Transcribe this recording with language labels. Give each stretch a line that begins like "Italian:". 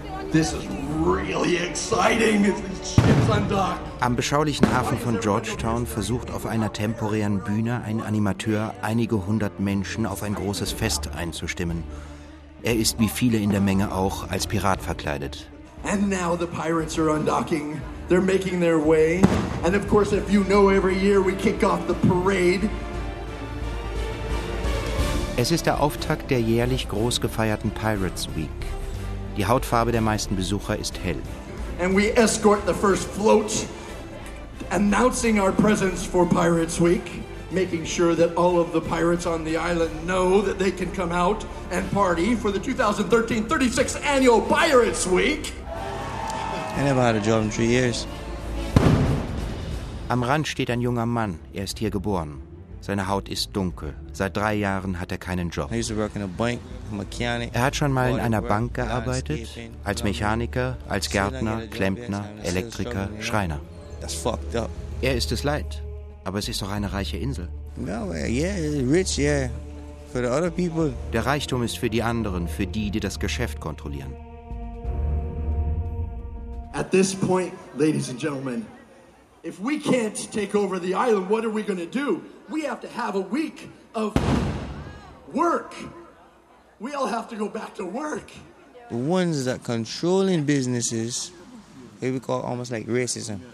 English: This is really exciting!
German: Am beschaulichen Hafen von Georgetown versucht auf einer temporären Bühne ein Animateur, einige hundert Menschen auf ein großes Fest einzustimmen. Er ist, wie viele in der Menge auch, als Pirat verkleidet.
English: And now the pirates are undocking. They're making their way. And of course, if you know, every year we kick off the parade.
German: Es ist der Auftakt der jährlich groß gefeierten Pirates Week. Die Hautfarbe der meisten Besucher ist hell.
English: And we escort the first float, announcing our presence for Pirates Week. Making sure that all of the pirates on the island know that they can come out and party for the 2013-36 annual Pirates Week. I never had a job in 3 years.
German: Am Rand steht ein junger Mann. Er ist hier geboren. Seine Haut ist dunkel. Seit 3 Jahren hat er keinen Job.
English: I used to work in a bank, a mechanic.
German: Er hat schon mal in einer Bank gearbeitet. Als Mechaniker, als Gärtner, Klempner, Elektriker, Schreiner.
English: That's fucked up.
German: Er ist es leid. Aber es ist doch eine reiche Insel.
English: No, yeah, rich, yeah. For the other people.
German: Der Reichtum ist für die anderen, für die, die das Geschäft kontrollieren.
English: At this point, ladies and gentlemen, if we can't take over the island, what are we going to do? We have to have a week of work. We all have to go back to work. The ones that controlling businesses, they we call almost like racism.